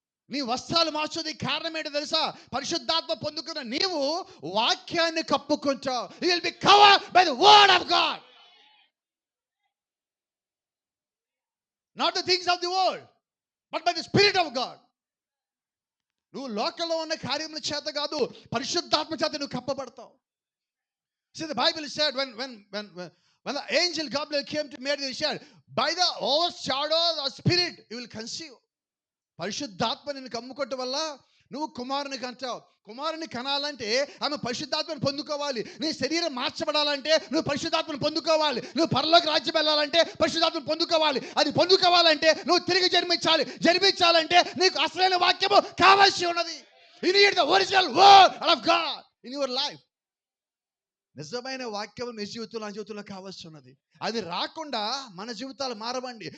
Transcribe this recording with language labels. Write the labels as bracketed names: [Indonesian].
[Telugu] నీ వస్త్రాలు మార్చుది. కారణం ఏంటో తెలుసా? పరిశుద్ధాత్మ పొందుకున్న నీవు వాక్యాన్ని కప్పుకుంటావు. [English] You will be covered by the word of God, not the things of the world but by the spirit of God. [Telugu] నువ్వు లోకంలో ఉన్న కార్యముల చేత కాదు, పరిశుద్ధాత్మ చేత నువ్వు కప్పబడతావు. [English] See, the Bible said when the angel Gabriel came to Mary, he said, by the overshadow of the Spirit you will conceive. [Telugu] పరిశుద్ధాత్మ నిన్ను కమ్ముకోవటం వల్ల నువ్వు కుమారుని కంటావు. కుమారుని కనాలంటే ఆమె పరిశుద్ధాత్మను పొందుకోవాలి. నీ శరీరం మార్చబడాలంటే నువ్వు పరిశుద్ధాత్మను పొందుకోవాలి. నువ్వు పరలోక రాజ్యం వెళ్ళాలంటే పరిశుద్ధాత్మను పొందుకోవాలి. అది పొందుకోవాలంటే నువ్వు తిరిగి జన్మించాలి. జన్మించాలంటే నీకు అసలైన వాక్యము కావాల్సి ఉన్నది. [English] You need the original word of God in your life. [Telugu] నిజమైన వాక్యం నీ జీవితంలో, నా జీవితంలో కావాల్సి ఉన్నది. అది రాకుండా మన జీవితాలు మారవండి.